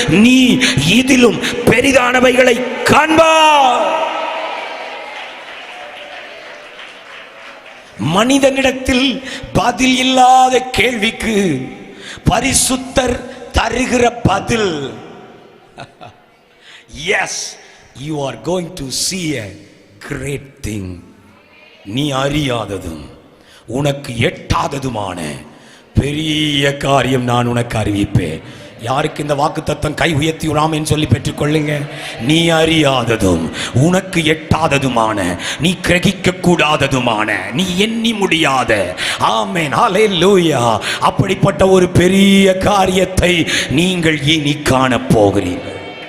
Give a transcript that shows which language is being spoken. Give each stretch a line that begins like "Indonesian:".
Tamil: நீ இதிலும் பெரிதானவைகளை காண்பாய். மனிதனிடத்தில் பதில் இல்லாத கேள்விக்கு பரிசுத்தர் தருகிற பதில்.
English: Yes, you are going to see a great thing.
Tamil: நீ அறியாததும் உனக்கு எட்டாததுமான பெரிய காரியம் நான் உனக்கு அறிவிப்பேன். யாருக்கு இந்த வாக்குத்தத்தம்? கை உயர்த்தி ஆமென் சொல்லி பெற்றுக்கொள்ளுங்க. நீ அறியாததும் உனக்கு எட்டாததுமான, நீ கிரகிக்க கூடாததுமான, நீ எண்ணி முடியாத, ஆமென் ஹல்லேலூயா, அப்படிப்பட்ட ஒரு பெரிய காரியத்தை நீங்கள் இனி காண போகிறீர்கள்.